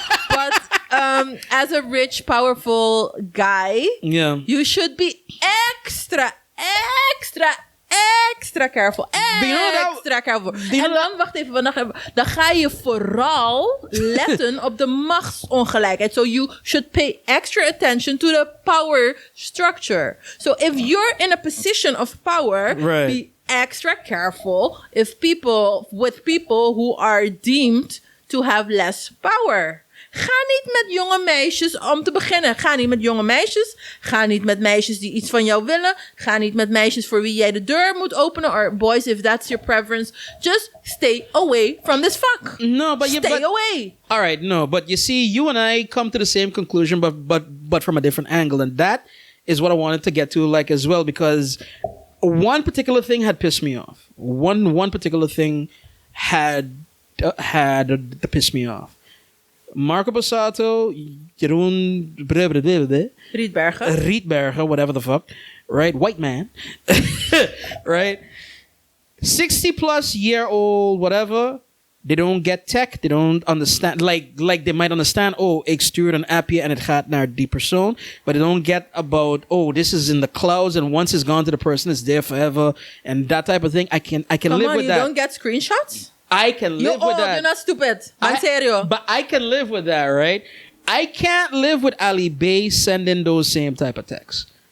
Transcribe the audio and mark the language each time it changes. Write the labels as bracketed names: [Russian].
[English] But as a rich, powerful guy, you should be extra careful. Extra careful. [Dutch] En dan, wacht even, dan ga je vooral letten op de machtsongelijkheid. [English] So you should pay extra attention to the power structure. So if you're in a position of power, be extra careful with people who are deemed to have less power. [Dutch] Ga niet met jonge meisjes, om te beginnen. Ga niet met jonge meisjes. Ga niet met meisjes die iets van jou willen. Ga niet met meisjes voor wie jij de deur moet openen. [English] Or boys, if that's your preference. Just stay away from this fuck. No, but stay away. All right, no, but you see, you and I come to the same conclusion, but from a different angle. And that is what I wanted to get to, like, as well. Because one particular thing had pissed me off. One particular thing had pissed me off. Marco Bassato, Jeroen Rietbergen, whatever the fuck, right? White man, right? 60-plus-year-old, whatever. They don't get tech. They don't understand. Like they might understand. [Dutch] Oh, ik stuur een appje en het gaat naar die persoon. [English] But they don't get about. Oh, this is in the clouds, and once it's gone to the person, it's there forever, and that type of thing. I can live with that. You don't get screenshots. I can live with that. You're not stupid. [Spanish] En serio. [English] But I can live with that, right? I can't live with Ali Bey sending those same type of texts.